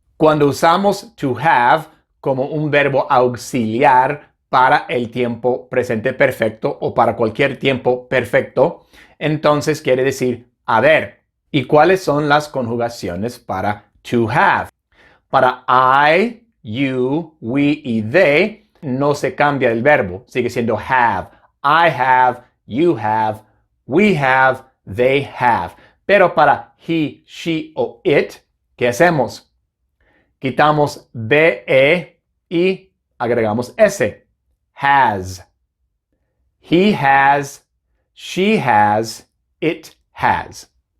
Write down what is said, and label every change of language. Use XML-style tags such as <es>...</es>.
<es>Cuando usamos to have como un verbo auxiliar para el tiempo presente perfecto o para cualquier tiempo perfecto, entonces quiere decir haber. ¿Y cuáles son las conjugaciones para to have? Para I, you, we y they no se cambia el verbo, sigue siendo have.</es> <en>I have, you have, we have, they have.</en> <es>Pero para he, she o it, ¿qué hacemos? Quitamos be y agregamos s. Has.</es> <en>He has, she has, it has.</en>